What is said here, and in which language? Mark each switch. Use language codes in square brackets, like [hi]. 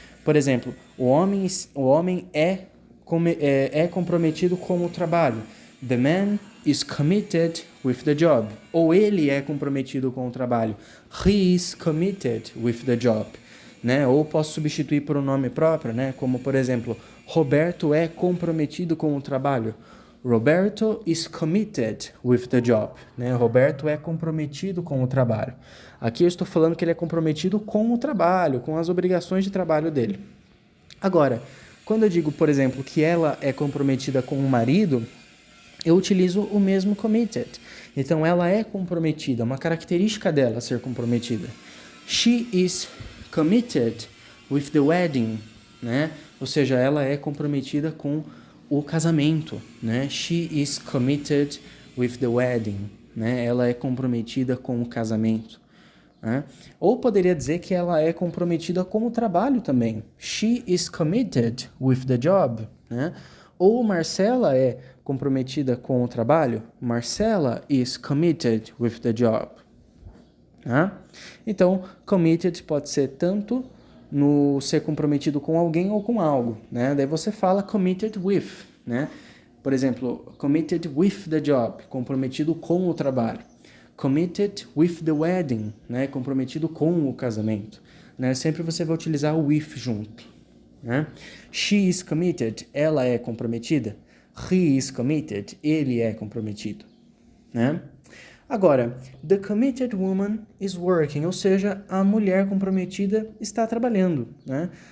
[pt] Por exemplo, o homem é comprometido com o trabalho. [en] The man is committed with the job. [pt] Ou ele é comprometido com o trabalho. [en] He is committed with the job. [pt] né? Ou posso substituir por um nome próprio, né? Como, por exemplo, Roberto é comprometido com o trabalho. [en] Roberto is committed with the job, né? [pt] Roberto é comprometido com o trabalho. Aqui eu estou falando que ele é comprometido com o trabalho, com as obrigações de trabalho dele. Agora, quando eu digo, por exemplo, que ela é comprometida com o marido, eu utilizo o mesmo committed. Então, ela é comprometida, uma característica dela ser comprometida. [en] She is committed with the wedding, né? [pt] Ou seja, ela é comprometida com o casamento, né? [en] She is committed with the wedding, né? [pt] Ela é comprometida com o casamento. Né? Ou poderia dizer que ela é comprometida com o trabalho também. [en] She is committed with the job. [pt] Né? Ou Marcela é comprometida com o trabalho. [en] Marcela is committed with the job. [pt] Né? Então, committed pode ser tanto no ser comprometido com alguém ou com algo. Né? Daí você fala committed with. Né? Por exemplo, [en] committed with the job, [pt] comprometido com o trabalho. [en] Committed with the wedding, né? [pt] Comprometido com o casamento. Né? Sempre você vai utilizar o with junto. Né? [en] She is committed, [pt] ela é comprometida. [en] He is committed, [pt] ele é comprometido. Né? Agora, [en] the committed woman is working, [pt] ou seja, a mulher comprometida está trabalhando. Né?